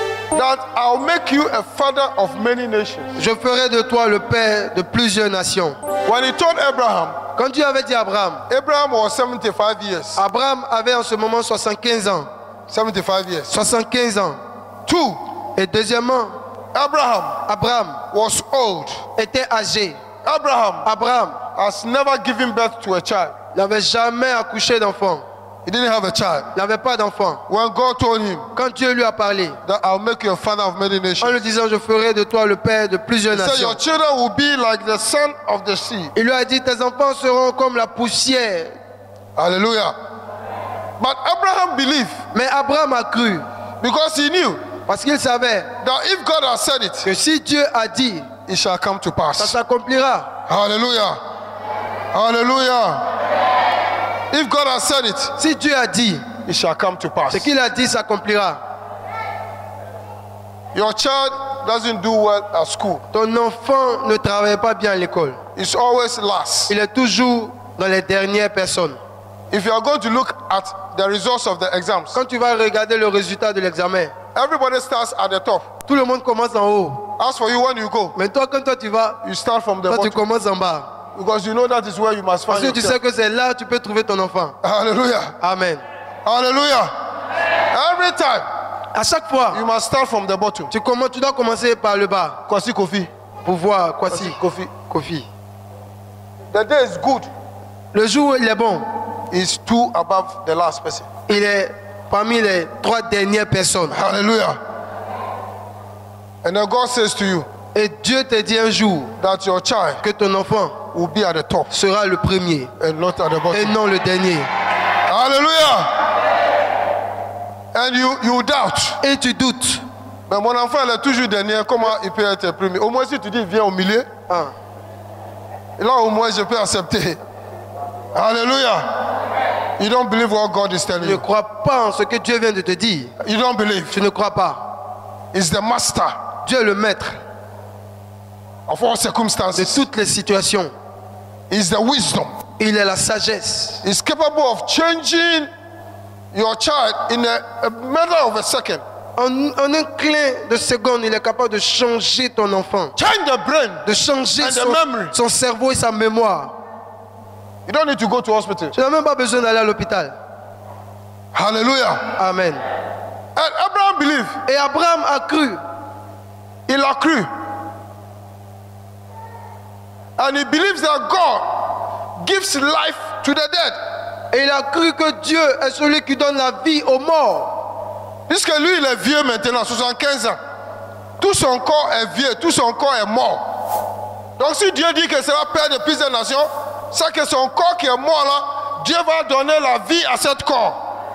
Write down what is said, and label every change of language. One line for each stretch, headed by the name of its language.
English: that I'll make you a father of many nations.
French: je ferai de toi le père de plusieurs nations.
English: When he told Abraham,
French: Quand Dieu avait dit à Abraham,
English: Abraham was 75 years.
French: Abraham avait en ce moment 75 ans.
English: 75 years.
French: 75 ans.
English: Two,
French: Et deuxièmement, Abraham
English: was old.
French: était âgé.
English: Abraham has never given birth to a child.
French: Il n'avait jamais accouché d'enfant.
English: He didn't have a child.
French: Il n'avait pas d'enfant.
English: When God told him
French: Quand Dieu lui a parlé,
English: that I'll make you a father of many
French: en
English: nations,
French: lui disant, je ferai de toi le père de plusieurs
English: he said
French: nations.
English: your children will be like the sand of the sea.
French: Il lui a dit, tes enfants seront comme la poussière.
English: Hallelujah. But Abraham believed
French: Mais Abraham a cru,
English: because he knew
French: parce qu'il savait
English: that if God has said it,
French: que si Dieu a dit,
English: it shall come to
French: ça
English: pass.
French: s'accomplira.
English: Hallelujah. Hallelujah. If God has said it,
French: Si Dieu a dit,
English: it shall come to pass.
French: ce qu'il a dit s'accomplira.
English: Your child doesn't do well at school.
French: Ton enfant ne travaille pas bien à l'école.
English: It's always last.
French: Il est toujours dans les dernières personnes.
English: If you are going to look at the results of the exams,
French: Quand tu vas regarder le résultat de l'examen,
English: everybody starts at the top.
French: tout le monde commence en haut.
English: As for you, when you go,
French: Mais toi, quand toi tu vas,
English: you start from the
French: toi tu
English: bottom
French: commences en bas.
English: because you know that is where you must
French: Parce
English: find
French: que tu
English: yourself.
French: sais que c'est là que tu peux trouver ton enfant.
English: Hallelujah. Amen. Hallelujah. Every time
French: À chaque fois,
English: you must start from the bottom.
French: tu dois commencer par le bas
English: Kwasi Kofi.
French: pour voir Kwasi.
English: Kofi.
French: Kofi.
English: The day is good.
French: Le jour où il est bon,
English: Is two above the last person.
French: il est parmi les 3 dernières personnes.
English: Hallelujah. And then God says to you
French: Et Dieu te dit un jour
English: that your child
French: que ton enfant
English: will be at the top
French: sera le premier
English: and not at the
French: et
English: bottom.
French: non le dernier.
English: Hallelujah. And you doubt.
French: Et tu doutes. Mais mon enfant il est toujours dernier. Comment il peut être premier? Au moins si tu dis viens au milieu, Ah. là au moins je peux accepter.
English: Hallelujah. You don't believe what God is telling
French: Tu ne
English: you.
French: crois pas en ce que Dieu vient de te dire.
English: You don't believe.
French: Tu ne crois pas.
English: He's the master
French: Dieu est le maître
English: of all
French: de
English: circumstances.
French: toutes les situations.
English: He's the wisdom.
French: Il est la sagesse.
English: He's capable of changing your child in a matter of a second.
French: En un clin de seconde, il est capable de changer ton enfant.
English: Change the brain.
French: De changer
English: And the memory.
French: son cerveau et sa mémoire.
English: You don't need to go to hospital.
French: Tu n'as même pas besoin d'aller à l'hôpital.
English: Hallelujah. Amen. And Abraham believed.
French: Et Abraham a cru. Il a cru.
English: And he believes that God gives life to the dead.
French: Et il a cru que Dieu est celui qui donne la vie aux morts. Puisque lui, il est vieux maintenant, 75 ans. Tout son corps est vieux, tout son corps est mort. Donc si Dieu dit que c'est la père de plusieurs nations, c'est que son corps qui est mort là, Dieu va donner la vie à ce corps.